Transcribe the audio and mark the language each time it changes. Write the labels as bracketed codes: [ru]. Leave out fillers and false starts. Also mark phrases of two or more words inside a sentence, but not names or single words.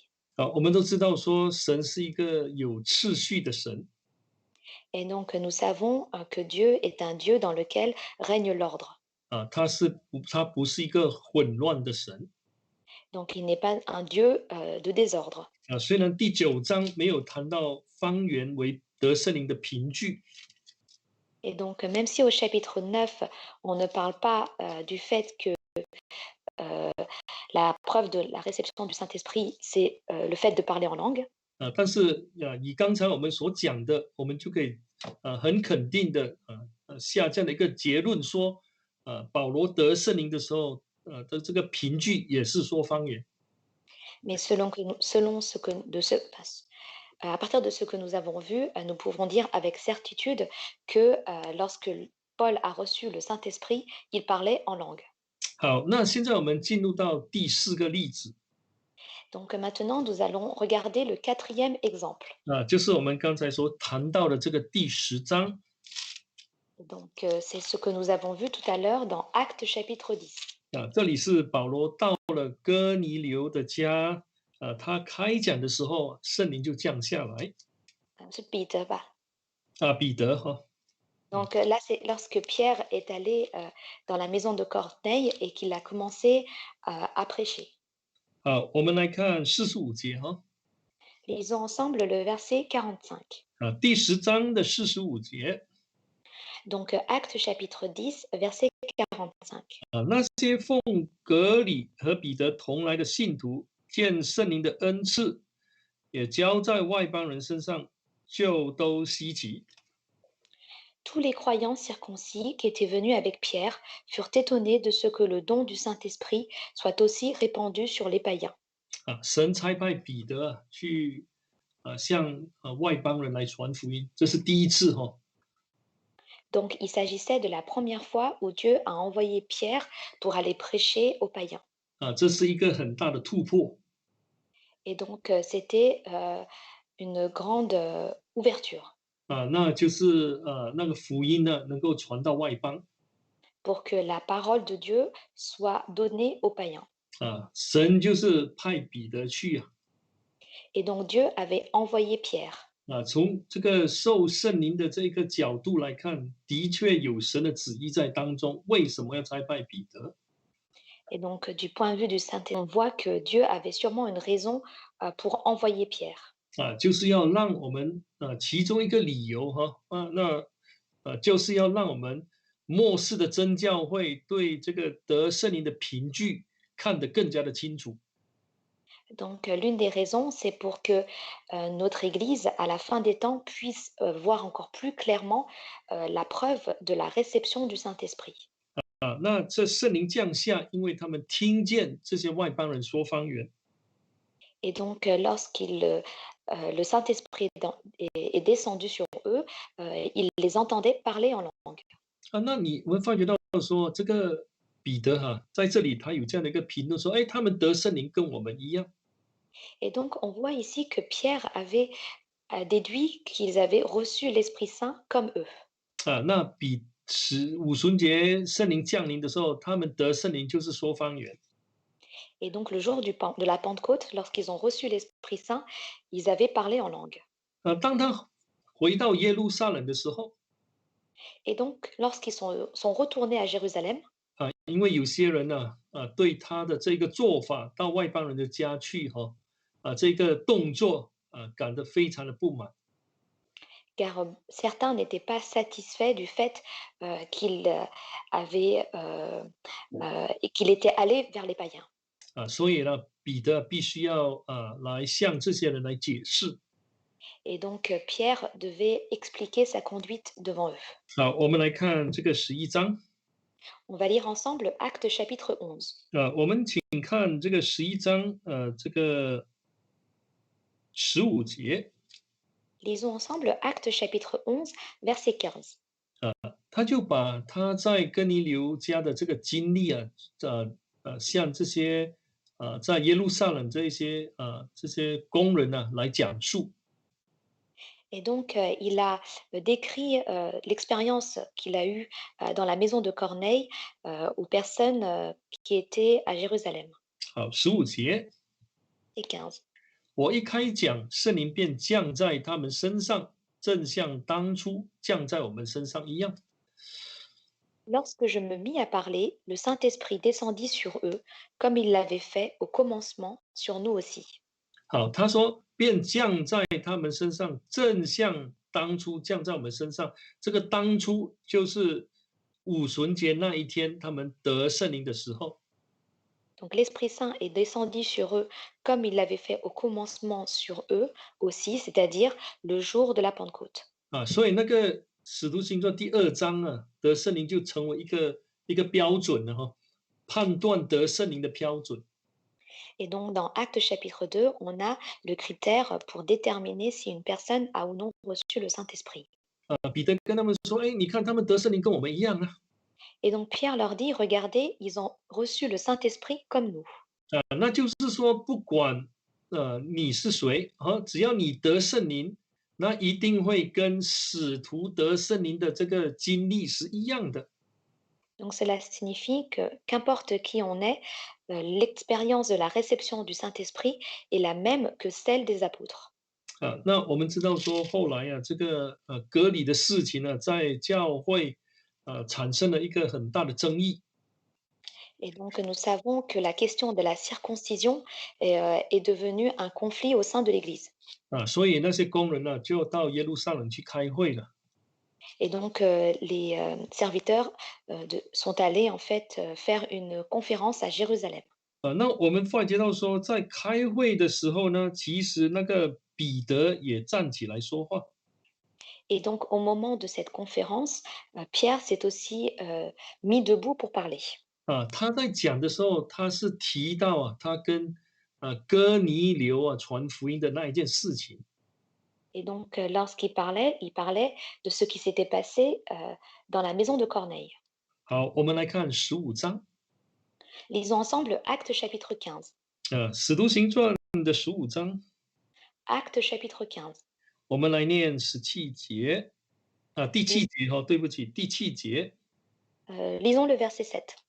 [zh] 我们都知道说神是一个有次序的神。 [fr] Et donc, nous savons que Dieu est un Dieu dans lequel règne l'ordre. [zh] 他不是一个混乱的神。 [fr] Donc, il n'est pas un Dieu de désordre. [zh] 虽然第9章没有谈到方言为得圣灵的凭据， [fr] Et donc, même si au chapitre 9, on ne parle pas du fait que la preuve de la réception du Saint-Esprit, c'est le fait de parler en langue. [zh] 但是以刚才我们所讲的，我们就可以很肯定的下这样的一个结论说，保罗得圣灵的时候，的这个凭据也是说方言。 [fr] Mais selon ce que, à partir de ce que nous avons vu, nous pouvons dire avec certitude que lorsque Paul a reçu le Saint-Esprit, il parlait en langue. [zh] 好，那现在我们进入到第4个例子 [fr] Donc maintenant, nous allons regarder le quatrième exemple. [zh] 就是我们刚才所谈到的这个第10章 [fr] Donc c'est ce que nous avons vu tout à l'heure dans Actes chapitre 10. [zh] 这里是保罗到了哥尼流的家，他开讲的时候，圣灵就降下来 [fr] C'est Peter, bah. [zh] 彼得哈 [fr] Donc là, c'est lorsque Pierre est allé dans la maison de Corneille et qu'il a commencé à prêcher. [zh] 我们来看45节哈 [fr] Lisons ensemble le verset 45. [zh] 第10章的45节 [fr] Donc Actes chapitre 10, verset 45. [zh] 那些奉格里和彼得同来的信徒，见圣灵的恩赐也交在外邦人身上，就都稀奇。 [fr] Tous les croyants circoncis qui étaient venus avec Pierre furent étonnés de ce que le don du Saint-Esprit soit aussi répandu sur les païens. [zh] 神差派彼得去向外邦人来传福音，这是第一次哈。 [fr] Donc il s'agissait de la première fois où Dieu a envoyé Pierre pour aller prêcher aux païens. [zh] 这是一个很大的突破 [fr] Et donc c'était une grande ouverture [zh] 那就是那个福音呢能够传到外邦 [fr] pour que la parole de Dieu soit donnée aux païens. [zh] 神就是派彼得去 [fr] Et donc Dieu avait envoyé Pierre. [zh] 从这个受圣灵的这个角度来看，的确有神的旨意在当中。为什么要差派彼得？ [fr] Et donc du point de vue du Saint-Esprit, on voit que Dieu avait sûrement une raison pour envoyer Pierre. [zh] 就是要让我们其中一个理由就是要让我们末世的真教会对这个得圣灵的凭据看得更加的清楚。 [fr] Donc l'une des raisons, c'est pour que notre Église, à la fin des temps, puisse voir encore plus clairement la preuve de la réception du Saint-Esprit. [zh] 那这圣灵降下，因为他们听见这些外邦人说方言。 [fr] Et donc le Saint-Esprit est descendu sur eux, ils les entendaient parler en langue. [zh] 那我们发觉到说，这个彼得在这里他有这样的一个评论说，他们得圣灵跟我们一样。 [fr] Et donc on voit ici que Pierre avait déduit qu'ils avaient reçu l'Esprit Saint comme eux. [zh] 那五旬节圣灵降临的时候，他们得圣灵就是说方言。 [fr] Et donc le jour de la Pentecôte, lorsqu'ils ont reçu l'Esprit Saint, ils avaient parlé en langue. [zh] 当他回到耶路撒冷的时候， [fr] Et donc lorsqu'ils sont retournés à Jérusalem, [zh] 因为有些人对他的这个做法到外邦人的家去这个动作感到非常的不满。 [fr] car certains n'étaient pas satisfaits du fait qu'il était allé vers les païens. [zh] 所以呢，彼得必须要来向这些人来解释。 [fr] Et donc Pierre devait expliquer sa conduite devant eux. [zh] 我们来看这个11章。 [fr] On va lire ensemble Actes chapitre 11. [zh] 我们请看这个11章这个15节。 [fr] Lisons ensemble Actes chapitre 11, verset 15. [zh] 他就把他在哥尼流家的这个经历向这些在耶路撒冷这些工人来讲述。 [fr] Et donc, il a décrit l'expérience qu'il a eue dans la maison de Corneille aux personnes qui étaient à Jérusalem. [zh] 好，15节， [fr] Et 15. [zh] 我一开讲，圣灵便降在他们身上，正像当初降在我们身上一样。 [fr] Lorsque je me mis à parler, le Saint-Esprit descendit sur eux, comme il l'avait fait au commencement sur nous aussi. [zh] 好，他说便降在他们身上，正像当初降在我们身上。这个当初就是五旬节那一天，他们得圣灵的时候。 [fr] Donc l'Esprit Saint est descendu sur eux comme il l'avait fait au commencement sur eux aussi, c'est-à-dire le jour de la Pentecôte. [zh] 所以那个使徒行传第2章啊，得圣灵就成为一个标准了哈，判断得圣灵的标准。 [fr] Et donc, dans Actes chapitre 2, on a le critère pour déterminer si une personne a ou non reçu le Saint-Esprit. [zh] 彼得跟他们说：“哎，你看他们得圣灵跟我们一样啊。” [fr] Et donc, Pierre leur dit, regardez, ils ont reçu le Saint-Esprit comme nous. [zh] 那就是说，不管你是谁啊，只要你得圣灵，那一定会跟使徒得圣灵的这个经历是一样的。 [fr] Donc, cela signifie que qu'importe qui on est, l'expérience de la réception du Saint-Esprit est la même que celle des apôtres. [zh] 那我们知道说，后来啊，这个隔离的事情呢，在教会产生了一个很大的争议。 [fr] Et donc, nous savons que la question de la circoncision est devenue un conflit au sein de l'Église. [zh] 所以那些工人呢，就到耶路撒冷去开会了。 [fr] Et donc, les serviteurs sont allés en fait faire une conférence à Jérusalem. [zh] 那我们发觉到说，在开会的时候呢，其实那个彼得也站起来说话。 [fr] Et donc, au moment de cette conférence, Pierre s'est aussi mis debout pour parler. [zh] 他在讲的时候，他是提到他跟哥尼流传福音的那一件事情。 [fr] Et donc, lorsqu'il il parlait de ce qui s'était passé dans la maison de Corneille. [zh] 好，我们来看15章， [fr] Lisons ensemble Actes chapitre 15. [zh] 使徒行传的15章， [fr] Actes chapitre 15. [zh] 我们来念17节，第7节对不起，第7节。 [fr] Lisons le verset 7.